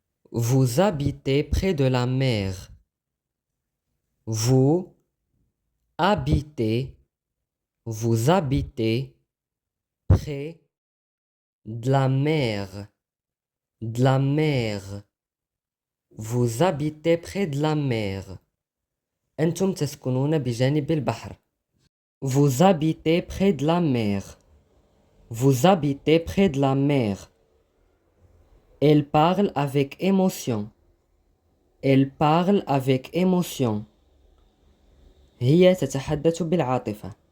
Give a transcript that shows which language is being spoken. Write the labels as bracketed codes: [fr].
[fr] Vous habitez près de la mer. Vous habitez près de la mer. De la mer. Vous habitez près de la mer. [ar] أنتم تسكنون بجانب البحر. [fr] Vous habitez près de la mer. Vous habitez près de la mer. Elle parle avec émotion. Elle parle avec émotion. [ar] هي تتحدث بالعاطفة.